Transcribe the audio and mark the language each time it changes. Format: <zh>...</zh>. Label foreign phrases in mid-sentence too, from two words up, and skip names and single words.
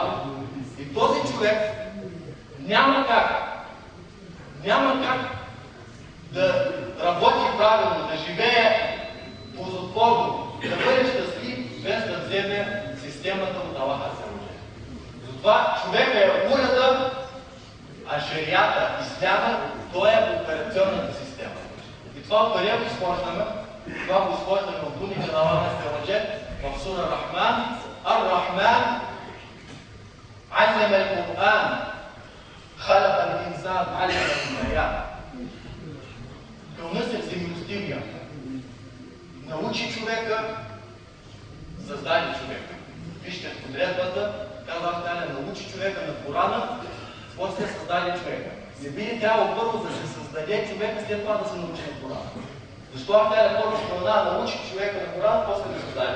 <bg>И този човек няма как да работи правилно, да живее ползотворно, да бъде щастлив, без да вземе системата от Аллаха. Затова човек е уреда, а шарията, исляма, той е операционната система. И това къде го изхождаме? Това го изхождаме от думите на Аллаха в сура Рахман.</bg> <ar>الرحمن علم القرآن خلق الإنسان علم البيان.</ar> <bg>Кълнъсен всемилостивия научи човека, създаде човека. Вижте в подредбата, казва Аллах, научи човека на Корана, после създаде човека. Не би трябвало първо да се създаде човека, след това да се научи на Корана. Защо Аллах първо спомена научи човека на Корана, после да създаде?</bg>